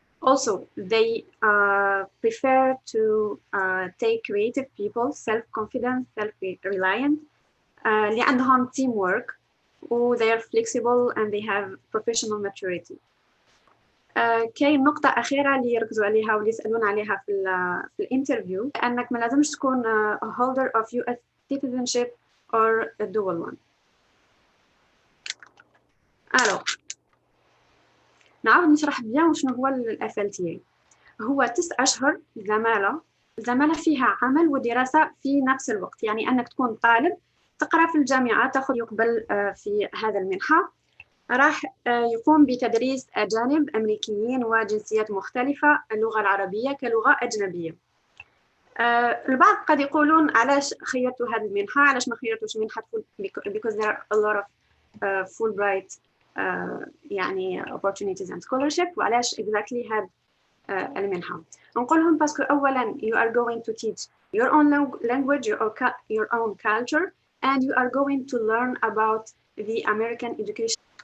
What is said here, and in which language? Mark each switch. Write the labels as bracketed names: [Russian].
[English] Also, they prefer to take creative people, self-confident, self-reliant, [Arabic] اللي عندهم [English] teamwork, they are flexible and they have professional maturity. [Arabic] كاين نقطة أخيرة اللي يركزوا عليها واللي يسألون عليها في الانترفيو، أنك ما لازمش تكون [English] holder of U.S. citizenship or a dual one. [Arabic] Alors, نعاود نشرح بيان وشنو هو ال FLTA. هو 9 أشهر زمالة فيها عمل ودراسة في نفس الوقت، يعني أنك تكون طالب تقرأ في الجامعة تأخذ يقبل في هذا المنحة. راح يقوم بتدريس أجانب أمريكيين وجنسيات مختلفة اللغة العربية كلغة أجنبية. البعض قد يقولون علاش خيرتوا هذه المنحة، علاش ما خيرتوش منحة [English] because there are a lot of Fulbright يعني opportunities and scholarship. [Arabic] وعلاش [English] exactly [Arabic] هاد المنحة؟ نقولهم باسكو أولاً [English] you are going to teach your own language, your own culture, and you are going to learn about the American education.